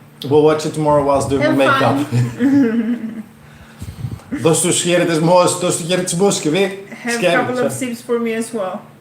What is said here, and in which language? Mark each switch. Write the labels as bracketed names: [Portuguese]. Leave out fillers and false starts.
[English] We'll watch it tomorrow whilst doing the makeup. [Greek] Δώσ' τους χαιρετισμούς και βί. [English] Have a couple of sips for me as well.